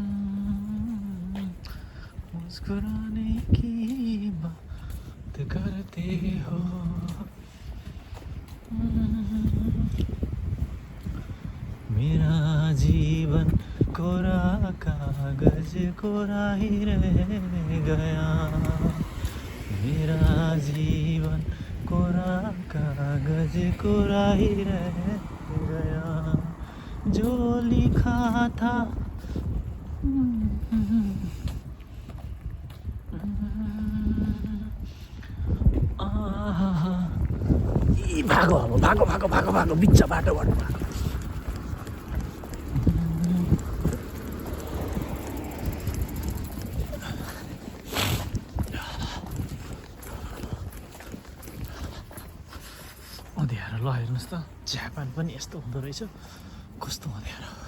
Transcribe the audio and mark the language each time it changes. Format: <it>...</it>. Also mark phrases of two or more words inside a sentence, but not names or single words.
<hi>मुस्कुराने की बात करते हो मेरा जीवन कोरा कागज कोरा ही रह गया मेरा जीवन कोरा कागज कोरा ही रह गया जो लिखा था भागो अब भागो भागो भागो भागो</hi> <ne>बिच बाटोबाट</ne> <hi>भागो</hi> <ne>अँध्यारो ल हेर्नुहोस् त जापान पनि यस्तो हुँदो रहेछ कस्तो अँध्यारो</ne>